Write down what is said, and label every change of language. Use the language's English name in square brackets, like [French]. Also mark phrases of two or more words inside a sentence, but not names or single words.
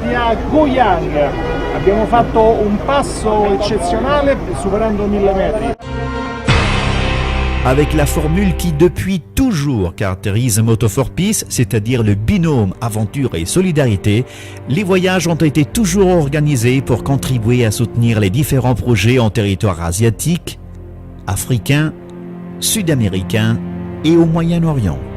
[Italian] a Goyang. Abbiamo fatto un passo eccezionale superando 1000 metri. [French] Avec la formule qui depuis toujours caractérise Moto for Peace, c'est-à-dire le binôme aventure et solidarité, les voyages ont été toujours organisés pour contribuer à soutenir les différents projets en territoire asiatique, africain, sud-américain et au Moyen-Orient.